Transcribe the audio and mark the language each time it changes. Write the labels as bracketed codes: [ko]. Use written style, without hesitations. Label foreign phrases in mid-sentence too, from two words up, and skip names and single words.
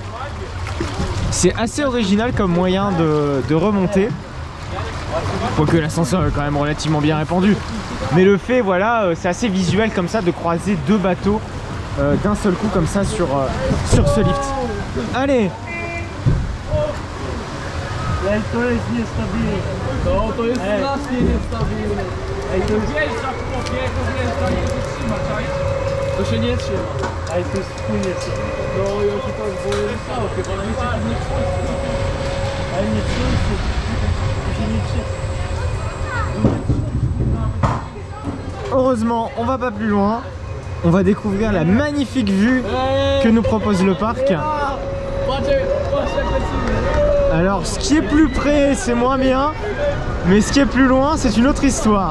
[fr] C'est assez original comme moyen de remonter. Quoique l'ascenseur est quand même relativement bien répandu. Mais le fait, voilà, c'est assez visuel comme ça de croiser deux bateaux d'un seul coup comme ça sur ce lift. Allez! [pl] To jest niestabilne. No, to jest strasznie niestabilne. Ej, to jest wjeżdża w popie, to wjeżdża i to się trzyma, czaisz? To się nie trzyma. Ej, to jest wpłynie się. No, ja się tak boję wysoko, bo mi się nie trzyma. Ej, nie trzyma się. To się nie trzyma. [fr] Heureusement, on va pas plus loin. On va découvrir la magnifique vue que nous propose le parc. Alors ce qui est plus près c'est moins bien, mais ce qui est plus loin c'est une autre histoire.